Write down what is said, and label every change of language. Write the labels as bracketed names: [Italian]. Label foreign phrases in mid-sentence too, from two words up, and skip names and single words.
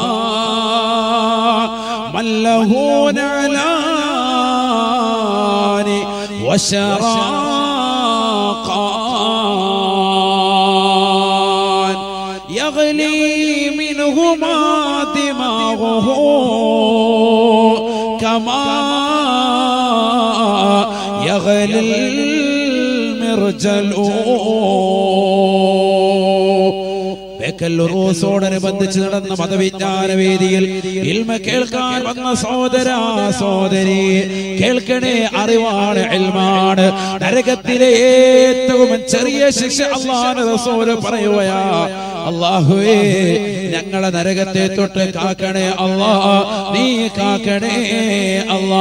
[Arabic] من له نعلان وشراكان يغلي منهما دماغه كما يغلي المرجل. [Malayalam] ലക്കൽ ഉറൂസോടനുബന്ധിച്ച് നടന്ന മതവിജ്ഞാന വേദിയിൽ ഇൽമ കേൾക്കാൻ വന്ന സഹോദരാ സഹോദരി, കേൾക്കണേ, അറിവാണ്, ഇൽമാണ്. നരകത്തിലെ ഏറ്റവും ചെറിയ ശിക്ഷ അല്ലാഹുവിന്റെ റസൂൽ പറയുകയാ, അല്ലാഹുവേ ഞങ്ങളെ നരകത്തെ തൊട്ട് കാക്കണേ അല്ലാ, നീ കാക്കണേ അല്ലാ.